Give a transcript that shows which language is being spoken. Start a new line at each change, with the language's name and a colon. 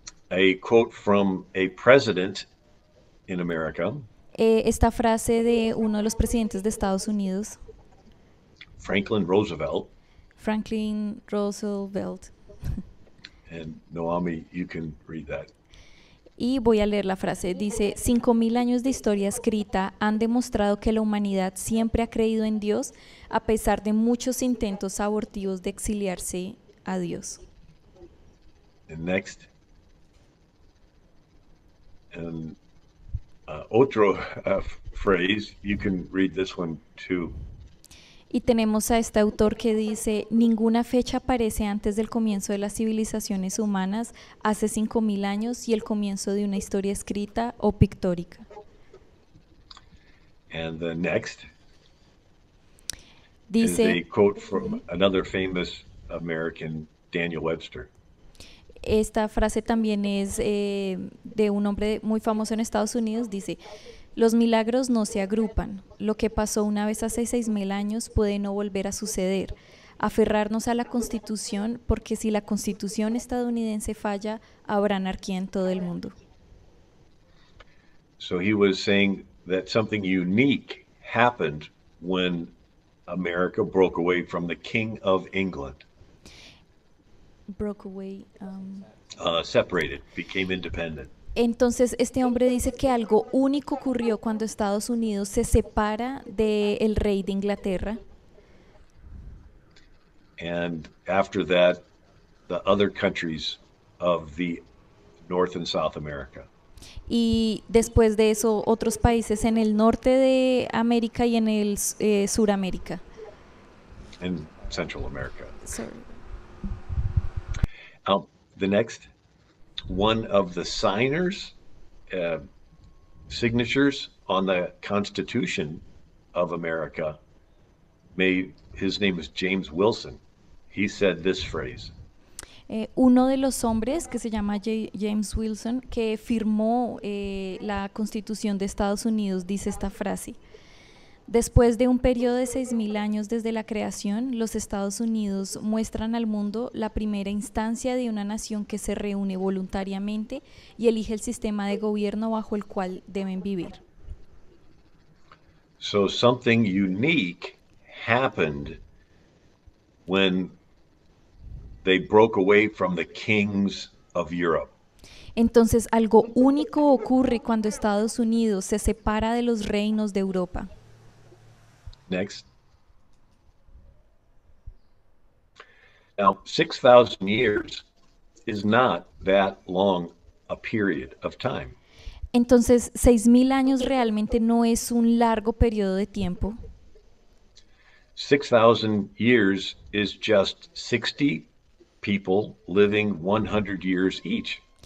English: A quote from a president in America,
Spanish: Esta frase de uno de los presidentes de Estados Unidos,
English: Franklin Roosevelt,
Spanish: Franklin Roosevelt.
English: and Noami, you can read that.
Spanish: Y voy a leer la frase. Dice, 5000 años de historia escrita han demostrado que la humanidad siempre ha creído en Dios a pesar de muchos intentos abortivos de exiliarse a Dios.
English: And next. And otro phrase, you can read this one too.
Spanish: Y tenemos a este autor que dice, ninguna fecha aparece antes del comienzo de las civilizaciones humanas, hace 5000 años, y el comienzo de una historia escrita o pictórica.
English: And the next is
Spanish: Dice,
English: a quote from another famous American, Daniel Webster.
Spanish: esta frase también es de un hombre muy famoso en Estados Unidos, dice, los milagros no se agrupan, lo que pasó una vez hace 6000 años puede no volver a suceder. aferrarnos a la Constitución, porque si la Constitución estadounidense falla, habrá anarquía en todo el mundo.
English: So he was saying that something unique happened when America broke away from the King of England, Broke away. separated, became independent.
Spanish: Entonces, este hombre dice que algo único ocurrió cuando Estados Unidos se separa del rey de Inglaterra.
English: And after that, the other countries of the North and South America.
Spanish: Y después de eso, otros países en el norte de América y en el Suramérica.
English: And Central America. Sorry. The next, one of the signers, uh, signatures on the Constitution of America, his name is James Wilson. He said this phrase.
Spanish: Uno de los hombres, que se llama James Wilson, que firmó la Constitución de Estados Unidos, dice esta frase: después de un periodo de 6.000 años desde la creación, los Estados Unidos muestran al mundo la primera instancia de una nación que se reúne voluntariamente y elige el sistema de gobierno bajo el cual deben vivir.
English: So something unique happened when they broke away from the kings of Europe.
Spanish: Entonces, algo único ocurre cuando Estados Unidos se separa de los reinos de Europa.
English: Next. Now, 6,000 years is not that long a period of time.
Spanish: Entonces, 6.000 años realmente no es un largo periodo de tiempo.
English: 6,000 years is just 60 people living 100 years each.